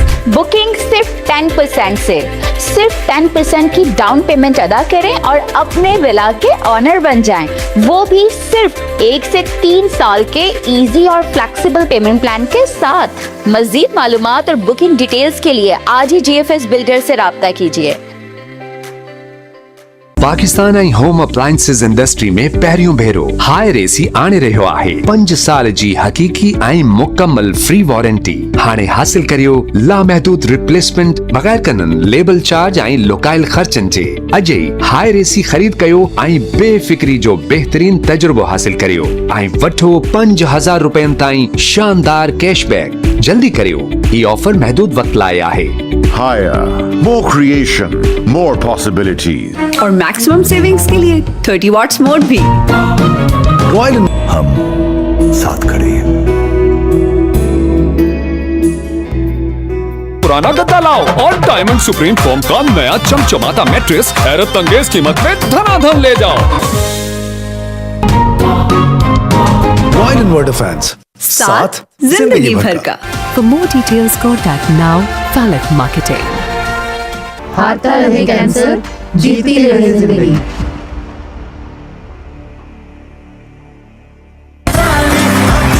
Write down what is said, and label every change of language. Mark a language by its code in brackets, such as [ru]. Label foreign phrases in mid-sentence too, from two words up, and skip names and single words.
[ur] بکنگ صرف 10% سے، صرف 10% کی [en] down payment [ur] ادا کریں اور اپنے ولا کے اونر بن جائیں، وہ بھی صرف 1 سے 3 سال کے ایزی اور [en] flexible payment plan [ur] کے ساتھ. مزید معلومات اور [en] booking details [ur] کے لیے آج ہی GFS بلڈر سے رابطہ کیجیے. [sd] पाकिस्तान ऐं [en] home appliances industry [sd] में पहिरियों भेरो हायर एसी आणे रहियो आहे। 5 साल जी हकीकी ऐं मुकम्मल फ्री वारंटी हाणे हासिल करियो लामहदूद रिप्लेसमेंट बगैर कनन लेबल चार्ज ऐं लुकायल खर्चन जे। अजय हायर एसी खरीद कयो ऐं बेफिक्री जो बेहतरीन तजुर्बो हासिल करियो ऐं वठो 5000 रुपयनि ताईं शानदार कैशबैक। जल्दी करियो, ये ऑफर महदूद वक्त लाइ आहे। [en] Higher, more creation, more possibilities. [ur] اور [en] maximum savings [ur] کے لیے 30 واٹس موڈ بھی. رائل ہم ساتھ کھڑے ہیں. پرانا گدا لاؤ اور ڈائمنڈ سپریم فوم کا نیا چمچماتا میٹرس حیرت انگیز قیمت میں دھنادھن لے جاؤ. رائل [en] inverter fans, [ur] ، ساتھ زندگی بھر کا. [en] For more details, contact now Falak Marketing. [ur] ہارتا رہے کینسر، جیتی رہے زندگی.